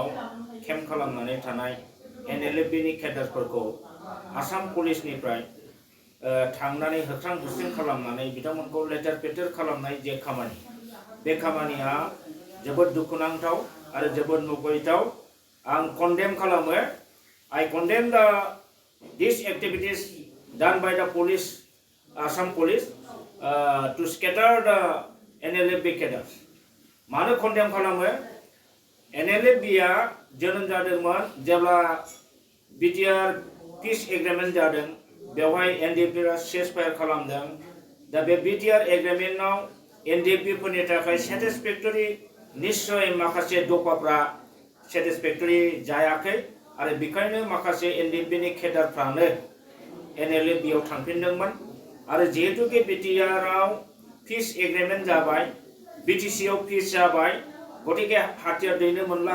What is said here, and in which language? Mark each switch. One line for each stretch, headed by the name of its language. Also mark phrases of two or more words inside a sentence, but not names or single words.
Bodo: केम्प खालामनानै थानाय एनएलएफबिनि केडारफोरखौ आसाम पुलिसनिफ्राय थांनानै होख्रां होस्रिं खालामनानै बिथांमोनखौ लेटार पेटार खालामनाय जे खामानि बे खामानिया जोबोद दुखुनांथाव आरो जोबोद मुगैथाव आं कन्डेम खालामो
English: I condemn these activities done by the police, Assam police, to scatter the NLFB cadres.
Bodo: मानो condemn खालामो? NLFBआ जोनोम जादोंमोन जेब्ला
English: BTR peace agreement
Bodo: जादों बेवहाय NDFबा ceasefire खालामदों दा बे
English: BTR agreement
Bodo: आव NDFB फोरनि थाखाय satisfactory निश्चय माखासे दफाफ्रा satisfactory जायाखै आरो बेखायनो माखासे एनडीएफबीनि केडारफ्रानो एनएलएफबीआव थांफिनदोंमोन आरो जिहेतुके बिटिआरआव
English: peace agreement
Bodo: जाबाय बिटिसिआव पिस जाबाय गतिके हाथियार दैनो मोनला